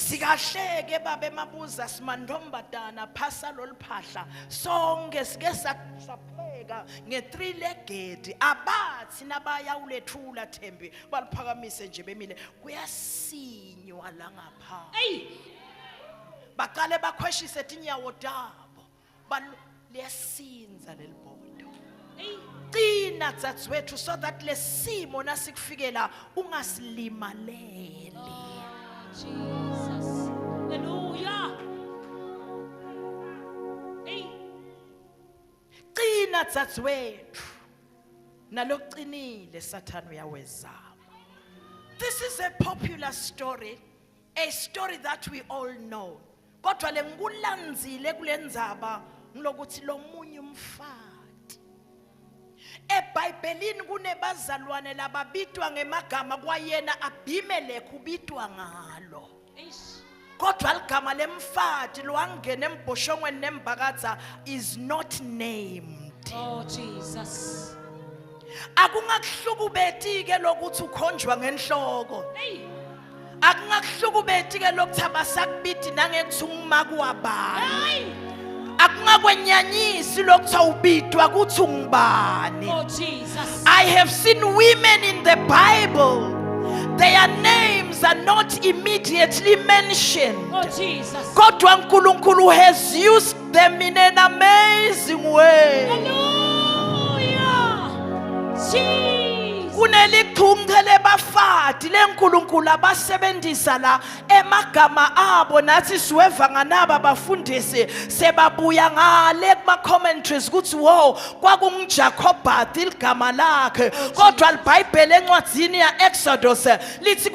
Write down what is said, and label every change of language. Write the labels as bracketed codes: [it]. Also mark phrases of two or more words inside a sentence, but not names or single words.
[ss] Sikahleke babe mabuza simandombadana phasa loliphahla sonke sike sapheka nge3-legged abathi nabaya ulethula Thembi baliphakamise nje bemile kuyasinywa la ngapha. Baqale bakhweshise tinyawo tabo liyasinza lelibhodo. Qina dzadzewethu [en] so that [ss] lesimo nasikufikela ungasilimaleli. Jesus. Hallelujah. Qina dzadzewethu naloqinile sathana uyawezama. [en] This is a popular story, a story that we all know. [ss] Kodwa lengikulandzile kulendzaba ngilokuthi lomunye umfati. EBhayibhelini kunebazalwane lababitwa ngemagama kwayena Abimelekh ubitwa ngalo. Kodwa ligama lemfati lwangena embhoshongweni nembakadza [en] is not named. [ss] Oh Jesus. Akungakuhlukubethi ke lokuthi ukhonjwa ngenhloko. Akungakuhlukubethi ke lokuthi abasakubithi nangekuthi ungumakuwabani. Akungakwenyanyisi lokuthi awubitwa kuthi ungubani. Oh Jesus. [en] I have seen women in the Bible. Their names are not immediately mentioned. Oh Jesus. [ss] Kodwa uNkulunkulu [en] has used them in an amazing way. Hallelujah. Jesus. [ss] kunelichunge lebafati lenkulunkulu abasebenzisa la emagama abo nathi siweva nganaba bafundisi sebabuya ngale kuma commentaries kuthi wo kwakungiJacobat igama lakhe kodwa iBhayibheli encwadzini ya Exodus lithi